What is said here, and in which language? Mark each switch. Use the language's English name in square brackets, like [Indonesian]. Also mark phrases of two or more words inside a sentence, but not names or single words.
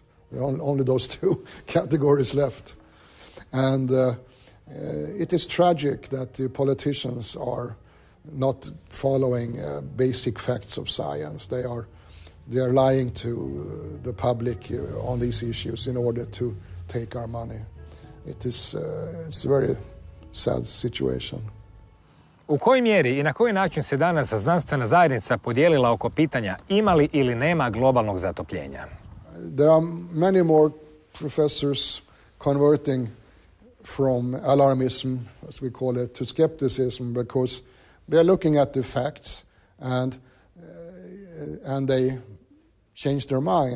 [English] There are only those two categories left. And it is tragic that the politicians are not following basic facts of science. They are lying to the public on these issues in order to take our money. It's a very sad situation. [Croatian] U kojoj mjeri i na koji način se danas znanstvena zajednica podijelila oko pitanja ima li ili nema globalnog zatopljenja? [English] There are many more professors converting from alarmism, as we call it, to skepticism because they're looking at the facts and they change their mind.